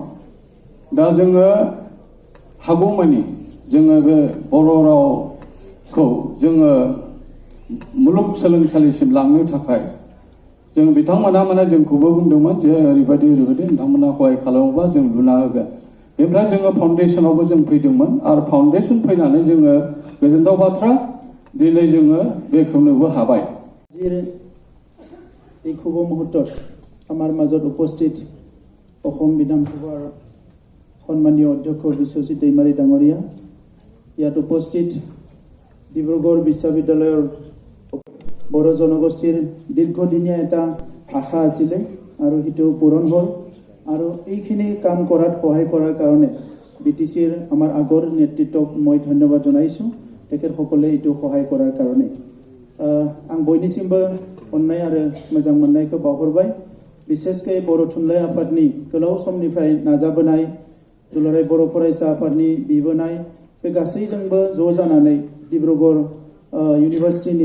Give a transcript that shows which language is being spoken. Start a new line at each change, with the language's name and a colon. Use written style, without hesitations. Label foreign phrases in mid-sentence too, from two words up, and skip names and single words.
Bodo: दा जोङो हागौमानि जोङो बे बर' रावखौ जोङो मुलुगसोलोंसालिसिम लांनो थाखाय जों बिथांमोना माने जोंखौबो बुंदोंमोन जे ओरैबायदि नोंथांमोना सहाय खालामोबा जों लुना होगोन बेनिफ्राय जोङो फाउन्डेसनावबो जों फैदोंमोन आरो फाउन्डेसन फैनानै जोङो गोजोनथाव बाथ्रा दिनै जोङो बेखेवनोबो हाबाय
Assamese: এই শুভ মুহূৰ্তত আমাৰ মাজত উপস্থিত অসম বিধানসভাৰ সন্মানীয় অধ্যক্ষ বিশ্বজিৎ দৈমাৰী ডাঙৰীয়া ইয়াত উপস্থিত ডিব্ৰুগড় বিশ্ববিদ্যালয়ৰ বড়ো জনগোষ্ঠীৰ দীৰ্ঘদিনীয়া এটা আশা আছিলে আৰু সেইটো পূৰণ হ'ল আৰু এইখিনি কাম কৰাত সহায় কৰাৰ কাৰণে বিটিচিৰ আমাৰ আগৰ নেতৃত্বক মই ধন্যবাদ জনাইছোঁ তেখেতসকলে এইটো সহায় কৰাৰ কাৰণে
Bodo: आं बयनिसिमबो अननाय आरो मोजां मोननायखौ बावहरबाय बिसेसकै बर' थुनलाइ आफादनि गोलाव समनिफ्राय नाजाबोनाय दुलाराय बर' फरायसा आफादनि बिबोनाय बे गासैजोंबो ज' जानानै डिब्रुगढ़ इउनिभार्सिटिनि